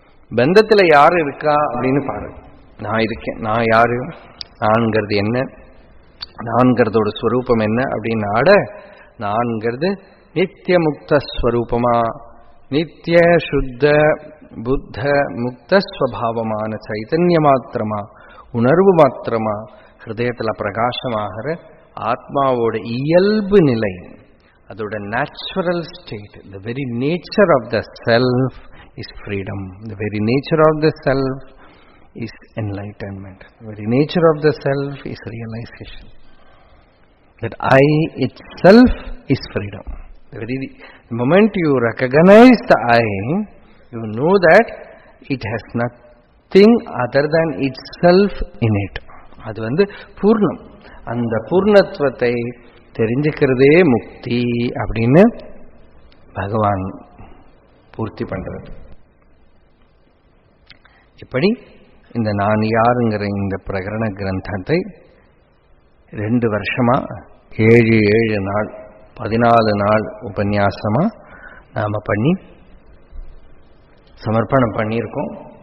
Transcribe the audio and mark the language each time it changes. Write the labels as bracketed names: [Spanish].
[Tamil] பந்தத்தில் யாரு இருக்கா அப்படின்னு பாரு. நான் இருக்கேன், நான் யாரு, நான்கிறது என்ன, நான்கிறதோட ஸ்வரூபம் என்ன அப்படின்னு ஆட, நான்கிறது நித்திய முக்த ஸ்வரூபமா, நித்திய சுத்த புத்த முக்த ஸ்வபாவமான சைத்தன்ய மாத்திரமா, உணர்வு மாத்திரமா, ஹிருதயத்தில் பிரகாசமாகிற ஆத்மாவோட இயல்பு நிலை, அதோட natural state. [English] The very nature of the self is freedom. The very nature of the self is enlightenment. The very nature of the self is realization. That I itself is freedom. The moment you recognize the I, you know that it has nothing other than itself in it. [Tamil] அது பூர்ணம். அந்த பூர்ணத்துவத்தை தெரிஞ்சுக்கிறதே முக்தி அப்படின்னு பகவான் பூர்த்தி பண்றது. இப்படி இந்த நான் யாருங்கிற இந்த பிரகரண கிரந்தத்தை 2 வருஷமா 7 நாள் 14 நாள் உபன்யாசமா நாம பண்ணி சமர்ப்பணம் பண்ணியிருக்கோம்.